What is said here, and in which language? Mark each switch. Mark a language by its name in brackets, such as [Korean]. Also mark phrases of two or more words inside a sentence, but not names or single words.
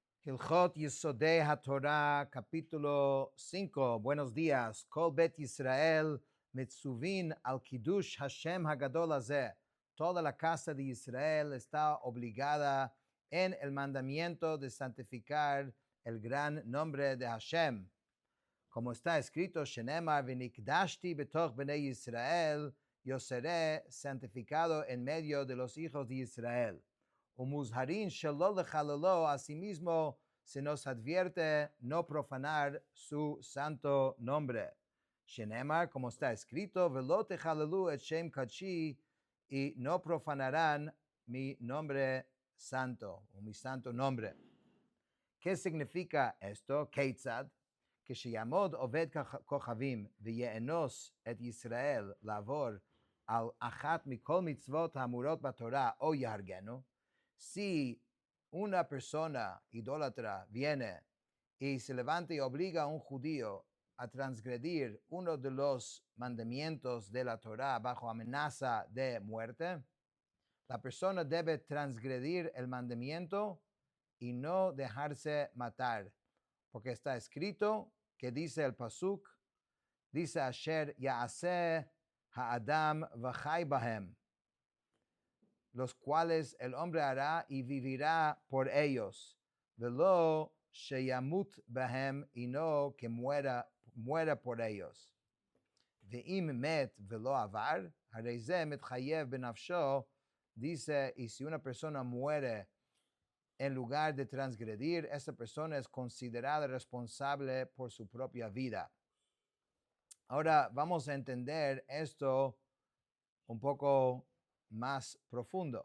[Spanish] Hilchot Yesodei HaTorah, capítulo 5. Buenos días. [Hebrew] כל בית ישראל מצווין על קידוש השם הגדול הזה. [Spanish] Toda la casa de Israel está obligada en el mandamiento de santificar el gran nombre de Hashem. Como está escrito, [Hebrew] שנאמר ונקדשתי בתוך בני ישראל, [Spanish] yo seré santificado en medio de los hijos de Israel. [Hebrew] ומוזהרין שלא לחללו, [Spanish] asimismo se nos advierte no profanar su santo nombre. Shenemar, como está escrito, [Hebrew] ולא תחללו את שם קדשי, [Spanish] y no profanarán mi nombre santo, o mi santo nombre. ¿Qué significa esto? [Hebrew] Keitzad, כשיעמוד עובד כוכבים ויאנוס את ישראל לעבור על אחת מכל מצוות האמורות בתורה או יהרגנו, [Spanish] si una persona idólatra viene y se levanta y obliga a un judío a transgredir uno de los mandamientos de la Torah bajo amenaza de muerte, la persona debe transgredir el mandamiento y no dejarse matar, porque está escrito que dice el pasuk, dice [Hebrew] אשר יעשה האדם וחי בהם, [Spanish] los cuales el hombre hará y vivirá por ellos, [Hebrew] ולא שימות בהם, [Spanish] y no que muera por ellos. [Hebrew] ואם מת ולא עבר, הרי זה מתחייב בנפשו, [Spanish] dice, y si una persona muere en lugar de transgredir, esa persona es considerada responsable por su propia vida. Ahora vamos a entender esto un poco más profundo.